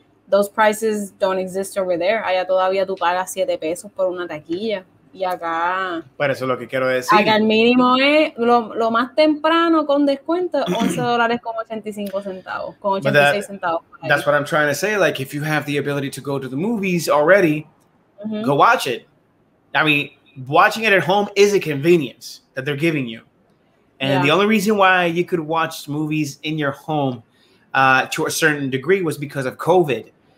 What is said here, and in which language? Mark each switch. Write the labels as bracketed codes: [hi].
[en] those prices don't exist over there. [es] Allá todavía tú pagas 7 pesos por una taquilla. Y acá... Pero eso es lo que quiero decir. Acá el mínimo es, lo más temprano con descuento, $11 con 85 centavos, con 86 centavos. [en] That's what I'm trying to say. Like, if you have the ability to go to the movies already, go watch it. I mean, watching it at home is a convenience that they're giving you. And the only reason why you could watch movies in your home to a certain degree was because of COVID.